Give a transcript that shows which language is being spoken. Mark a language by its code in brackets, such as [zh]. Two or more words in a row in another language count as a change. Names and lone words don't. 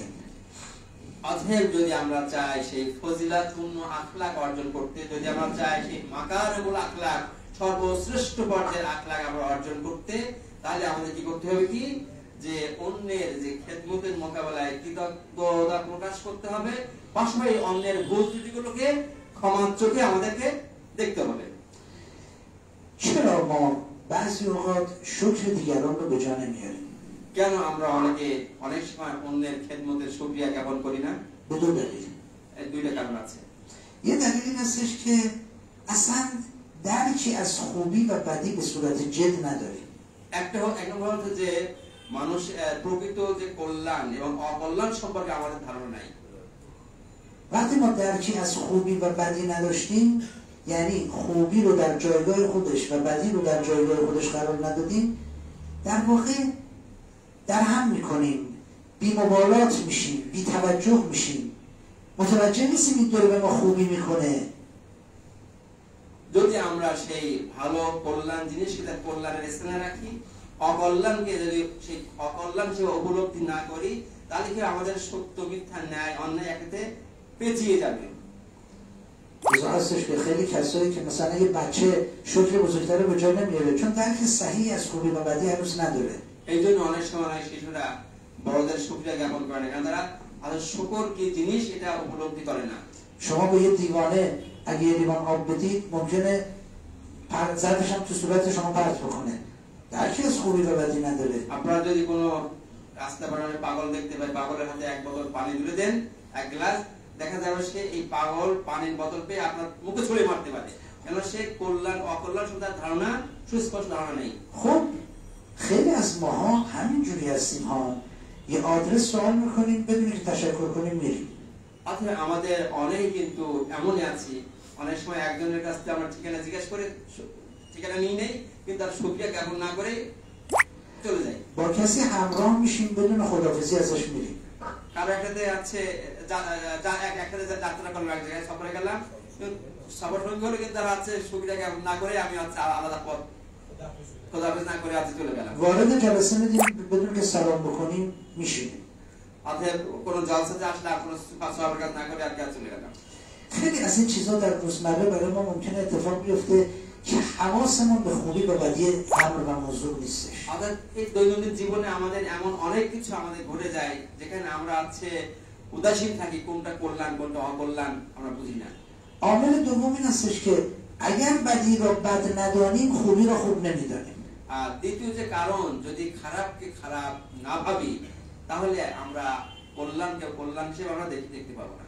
[bn] অতএব যদি আমরা চাই সেই ফজিলাতপূর্ণ আখলাক অর্জন করতে, যদি আমরা চাই সেই [ar] مكارم الأخلاق [bn] সর্বশ্রেষ্ঠ পর্যায়ের আখলাক আমরা অর্জন করতে, তাহলে আমাদের কি করতে হবে কি যে অন্যের যে খেদমতের মোকাবেলায় কৃতজ্ঞতা প্রকাশ করতে হবে, পাশাপাশি অন্যের ভুল ত্রুটিগুলোকে ক্ষমার চোখে আমাদেরকে দেখতে হবে। [fa] چرا ما بعضی اوقات شکر دیگران رو به جا نمیاریم؟ [bn] কেন আমরা অনেক সময় অন্যের খেদমতের শুকরিয়া জ্ঞাপন করি না? [fa] به دو دلیل. [bn] দুইটা কারণ আছে। [fa] یه دلیل این هستش که اصلا درکی از خوبی و بدی به صورت جد نداریم. [bn] এক নম্বর হচ্ছে যে মানুষ প্রকৃত যে কল্যাণ এবং অকল্যাণ সম্পর্কে আমাদের ধারণা নাই। [fa] وقتی ما درکی از خوبی و بدی نداشتیم، یعنی خوبی رو در جایگاه خودش و بدی رو در جایگاه خودش قرار ندادیم، در واقع در هم میکنیم، بی مبالات میشیم، بی توجه میشیم، متوجه نیستیم این داره به ما خوبی میکنه. [bn] যদি আমরা সেই ভালো কল্যাণ জিনিসকে তার কল্যাণের স্থানে রাখি, অকল্যাণকে যদি সেই অকল্যাণ হিসেবে উপলব্ধি না করি, তাহলে কি আমাদের সত্য মিথ্যা ন্যায় অন্যায় একসাথে পেঁচিয়ে যাবে। [fa] لذا هستش که خیلی کسایی که مثلا یه بچه شکر بزرگتر رو به جا نمیاره چون درک صحیح از خوبی و بدی هنوز نداره. [bn] এই জন্য অনেক সময় শিশুরা বড়দের শুকরিয়া জ্ঞাপন করে না, কারণ তারা আসলে শুকর কি জিনিস এটা উপলব্ধি করে না। [fa] شما به یه دیوانه اگه یه لیوان آب بدید ممکنه ظرفش هم تو صورت شما پرت بکنه، درکی از خوبی و بدی نداره. [bn] আপনারা যদি কোনো রাস্তা পারাপারে পাগল দেখতে পাই, পাগলের হাতে এক বোতল পানি তুলে দেন, এক গ্লাস, দেখা যাবে সে এই পাগল পানির বোতল পেয়ে আপনার মুখে ছুঁড়ে মারতে পারে, কেন সে কল্যাণ অকল্যাণ সম্পর্কে ধারণা সুস্পষ্ট ধারণা নেই। [fa] خب خیلی از ماها همین جوری هستیم ها، یه آدرس سوال میکنیم بدون که تشکر کنیم میریم. [bn] অথবা আমাদের অনেকেই কিন্তু এমনই আছি, অনেক সময় একজনের কাছ থেকে আমরা ঠিকানা জিজ্ঞেস করে ঠিকানা নিয়ে নেই, কিন্তু তার শুকরিয়া জ্ঞাপন না করে চলে যাই। [fa] با کسی همراه میشیم بدون خداحافظی ازش میریم. [bn] কারো একসাথে আছে একসাথে যাত্রা করলাম, এক জায়গায় সফরে গেলাম, সফর সঙ্গী হলে কিন্তু তারা আছে শুকরিয়া জ্ঞাপন না করে আমি হচ্ছে আলাদা পথ খোদাহাফেজ না করে আছে চলে গেলাম। [fa] وارد جلسه میدیم بدون که سلام بکنیم میشینیم. [bn] অতএব কোনো জলসাতে আসলে কোনো সফর কাজ না করে আর চলে গেলাম। [fa] خیلی از این چیزا در روزمره برای ما ممکنه اتفاق بیفته که حواسمون به خوبی و بدی امر و موضوع نیستش. [bn] অর্থাৎ এই দৈনন্দিন জীবনে আমাদের এমন অনেক কিছু আমাদের ঘটে যায় যেখানে আমরা আছে উদাসীন থাকি, কোনটা কল্যাণ কোনটা অকল্যাণ আমরা বুঝি না। [fa] عامل دوم این هستش که اگر بدی رو بد ندانیم خوبی رو خوب نمیدانیم. [bn] আর দ্বিতীয় যে কারণ, যদি খারাপকে খারাপ না ভাবি তাহলে আমরা কল্যাণকে কল্যাণ হিসেবে আমরা দেখতে পাবো না।